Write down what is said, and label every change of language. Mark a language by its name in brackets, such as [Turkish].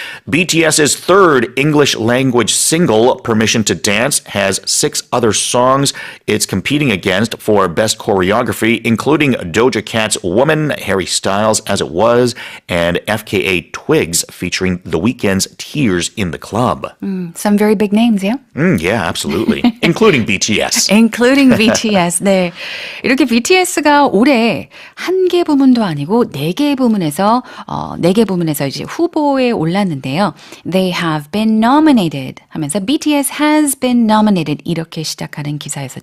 [English] BTS's third English language single, Permission to Dance, has 6 other songs it's competing against for Best Choreography, including Doja Cat's Woman, Harry Styles' As It Was, and FKA Twigs featuring The Weeknd's Tears in the Club. Some very big names, yeah? Yeah, absolutely. Including BTS. Including BTS. 네. [Korean] 이렇게 BTS가 올해 1개 부문도 아니고 4개 부문에서 4개 부문에서 이제 후보에 올랐는데요. [English] They have been nominated [Korean] 하면서 [English] BTS has been nominated [Korean] 이렇게 시작하는 기사였었죠.